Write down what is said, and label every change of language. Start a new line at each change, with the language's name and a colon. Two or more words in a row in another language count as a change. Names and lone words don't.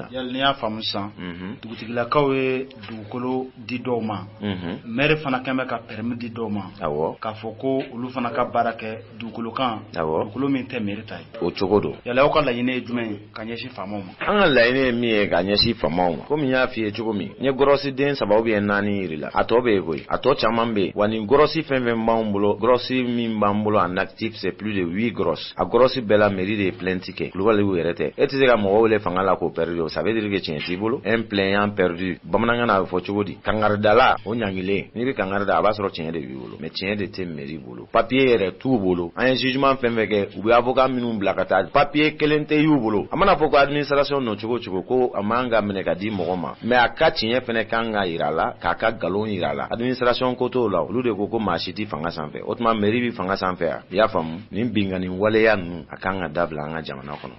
Bambara: yali ni y'a faamu sisan dugutigilakaw ye dugukolo di dɔw ma maire fana kɛn bɛ ka permis di dɔw ma k'a fɔ ko olu fana ka baara kɛ dugukolo kan dugukolo min tɛ maire ta ye o cogo don yali aw ka laɲini ye jumɛn ye ka ɲɛsin faamaw ma an ka laɲini ye min ye ka ɲɛsin faamaw ma komi n y'a f'i ye cogo min n ye gɔrɔsi den 3
French: ou bien
Bambara: 4 yiri la a tɔ bɛ yen koyi a tɔ caman bɛ yen wa nin gɔrɔsi fɛn fɛn b'an bolo gɔrɔsi min b'an bolo
French: en actif c'est plus de 8 grosses
Bambara: a gɔrɔsi bɛɛ la mairie de ye plainte kɛ kulubaliw yɛrɛ tɛ e tɛ se ka mɔgɔ wele fanga la k'o perdu
French: ça veut dire que
Bambara: tiɲɛ t'i bolo
French: un plaignant perdu
Bambara: bamanankan na a bɛ fɔ cogo di kangaridala o ɲangilen n'i bɛ kangarida a b'a sɔrɔ tiɲɛ de b'i bolo mais tiɲɛ de tɛ mairie bolo papier yɛrɛ t'u bolo an ye jugement fɛn fɛn kɛ u bɛ avocat minnu bila ka taa papier kelen tɛ y'u bolo a mana fɔ ko administration nɔ cogo cogo ko a man ka minɛ ka di mɔgɔ ma mais a ka tiɲɛ fɛnɛ kan ka yira la k'a ka galon yira la administration ko t'o la olu de ko maa si tɛ fanga sanfɛ o tuma mairie bɛ fanga sanfɛ yan i y'a faamu nin bingani waleya ninnu a kan ka dabila an ka jamana kɔnɔ